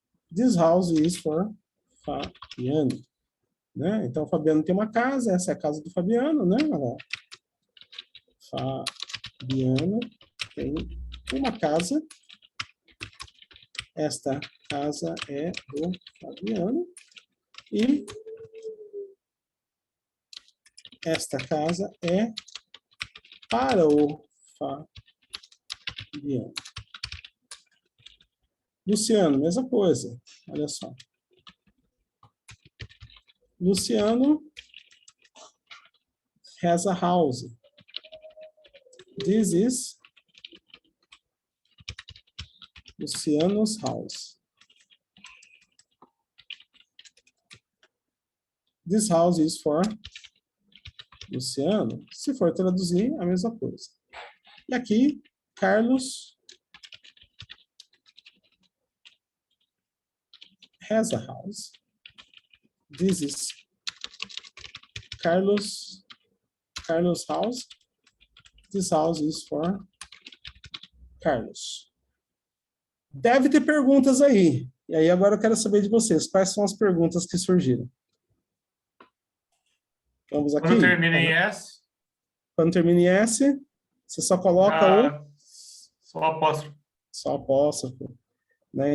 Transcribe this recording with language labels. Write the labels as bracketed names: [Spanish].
[English] This house is for Fabiano. [Portuguese] Né? Então, o Fabiano tem uma casa, essa é a casa do Fabiano, né? Fabiano tem uma casa. Esta casa é do Fabiano. E esta casa é para o Fabiano. Luciano, mesma coisa. Olha só. [English] Luciano has a house. This is Luciano's house. This house is for Luciano. [Portuguese] Se for traduzir, a mesma coisa. E aqui, [English] Carlos has a house. This is Carlos' house. This house is for Carlos. [Portuguese] Deve ter perguntas aí. E aí agora eu quero saber de vocês. Quais são as perguntas que surgiram? Vamos aqui. Quando termina em S? Quando termina em S, você só coloca só apóstrofo. Só apóstrofo. Né?